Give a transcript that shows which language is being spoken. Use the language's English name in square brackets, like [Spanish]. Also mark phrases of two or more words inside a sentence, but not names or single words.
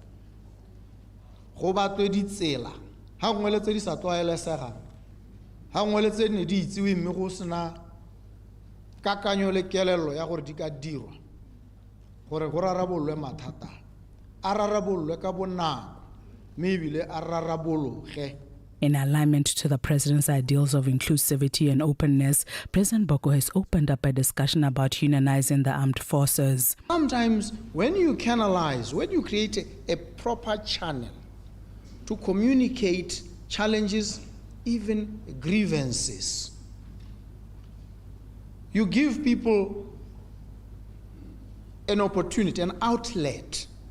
[Tswana] Go batwe ditsela ha ngwe le tse di sa tlwaelesegang, ha ngwe le tse ne di itsiwe mme go sena kakanyo le kelelo ya gore di ka dirwa gore go rarabolwe mathata a rarabolwe ka bonako mme ebile a rarabologe. [English] In alignment to the president's ideals of inclusivity and openness, President Boko has opened up a discussion about unionizing the armed forces. Sometimes when you canalize, when you create a proper channel to communicate challenges, even grievances, you give people an opportunity, an outlet.